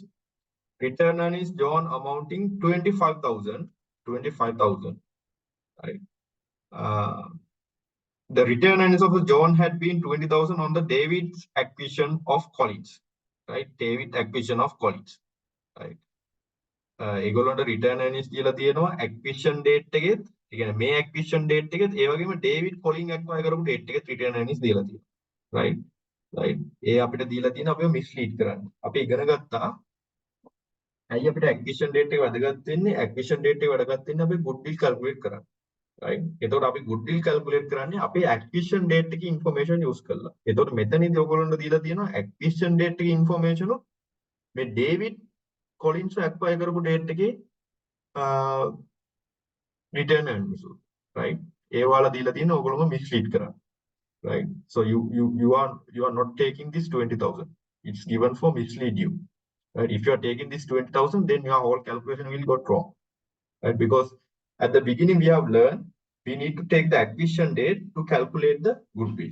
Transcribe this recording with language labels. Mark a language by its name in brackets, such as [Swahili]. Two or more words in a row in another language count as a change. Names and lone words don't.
[English] Return earnings, John, amounting 25,000, 25,000, right? The return earnings of John had been 20,000 on the David's acquisition of Collins, right? David acquisition of Collins, right? [Sinhala] ඒගොල්ලන්ට [English] return earnings [Sinhala] කියලා තියෙනවා [English] acquisition date [Sinhala] එකෙත්, ඒ කියන්නේ මේ [English] acquisition date [Sinhala] එකෙත් ඒ වගේම David Collins acquire කරපු date එකෙත් [English] return earnings [Sinhala] දීලා තියෙනවා, [English] right? Right. [Sinhala] ඒ අපිට දීලා තියෙන අපිව mislead කරන්න. අපි ඉගෙන ගත්තා ඇයි අපිට [English] acquisition date [Sinhala] එක වැදගත් වෙන්නේ? [English] acquisition date [Sinhala] එක වැදගත් වෙන්නේ අපි [English] goodwill calculate [Sinhala] කරන්න. right? එතකොට අපි [English] goodwill calculate [Sinhala] කරන්නේ අපේ [English] acquisition date [Sinhala] එකේ [English] information use [Sinhala] කරලා. එතකොට මෙතනදී ඔයගොල්ලන්ට දීලා තියෙනවා [English] acquisition date [Sinhala] එකේ information මේ David Collins acquire කරපු date එකේ [English] return earnings, right? [Sinhala] ඒ වාලා දීලා තියෙන ඔයගොල්ලෝම mislead කරන්න. [English] Right? So you are not taking this 20,000. It's given for mislead you. Right? If you are taking this 20,000, then your whole calculation will go wrong. Right? Because at the beginning we have learned we need to take the acquisition date to calculate the goodwill.